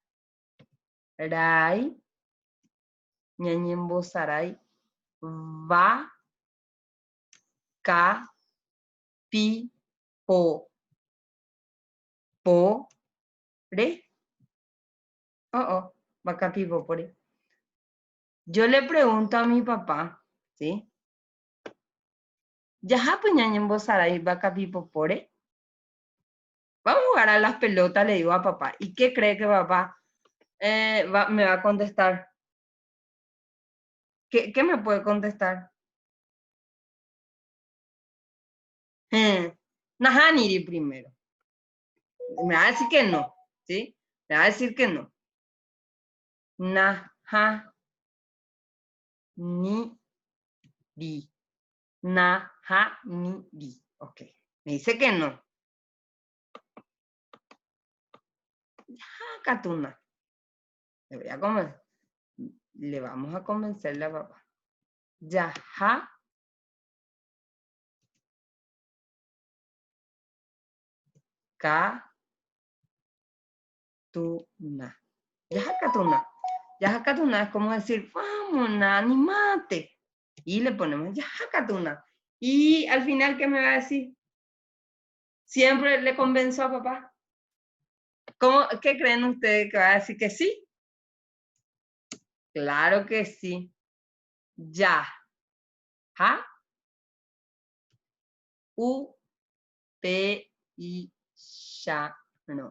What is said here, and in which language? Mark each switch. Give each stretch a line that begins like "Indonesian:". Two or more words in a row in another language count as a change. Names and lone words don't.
Guarani: Rai. Ñañembo sarai. Va. Ka. Pi. Po. Po. Re. Va ka pi po re.
Spanish: Yo le pregunto a mi papá, ¿sí?
Guarani: ¿Ya ñañembo sarai va ka pi po re?
Spanish: Vamos a jugar a las pelotas, le digo a papá. ¿Y qué cree que papá me va a contestar? ¿Qué me puede contestar? Nahaniri primero. Me va a decir que no, ¿sí? Me va a decir que no.
Guarani: Nahaniri. Nahaniri. Ok.
Spanish: Me dice que no. Katuna. Le vamos a convencerle a papá.
Guarani: Yaha. Katuna. Yaha katuna. Yaha katuna
Spanish: es como decir, vamos, animate. Y le ponemos
Guarani: yaha katuna.
Spanish: Y al final, ¿qué me va a decir? ¿Siempre le convenzo a papá? ¿Qué creen ustedes que va a decir que sí? Claro que sí. Ya. Ja, u, pe, y, sha, no.